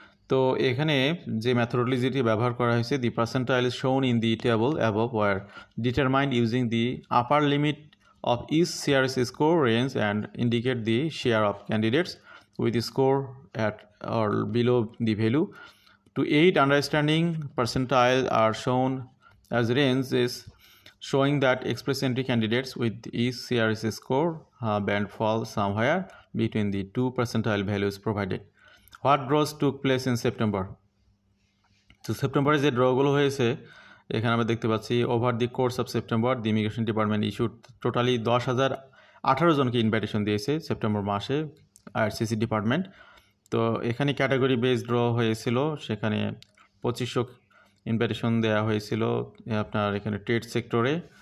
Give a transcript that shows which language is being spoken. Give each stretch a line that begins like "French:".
Bangla: তো এখানে যে ম্যাথোডোলজিটি ব্যবহার করা হয়েছে,
English: The percentile is shown in the table above were determined using the upper limit of each CRS score range and indicate the share of candidates with a score at or below the value. To aid understanding, percentile are shown as ranges showing that express entry candidates with each CRS score band fall somewhere between the two percentile values provided. What draws took place in September?
Bangla: তো সেপ্টেম্বরে যে ড্রগুলো হয়েছে এখানে আমরা দেখতে পাচ্ছি,
English: over the course of September the immigration department issued totally
Bangla: 10,018 জনকে invitation দিয়েছে সেপ্টেম্বর মাসে আরসিসি ডিপার্টমেন্ট। তো এখানে ক্যাটাগরি বেস ড্র হয়েছিল, সেখানে 2500 ইনভাইটেশন দেওয়া হয়েছিল আপনার এখানে ট্রেড সেক্টরে।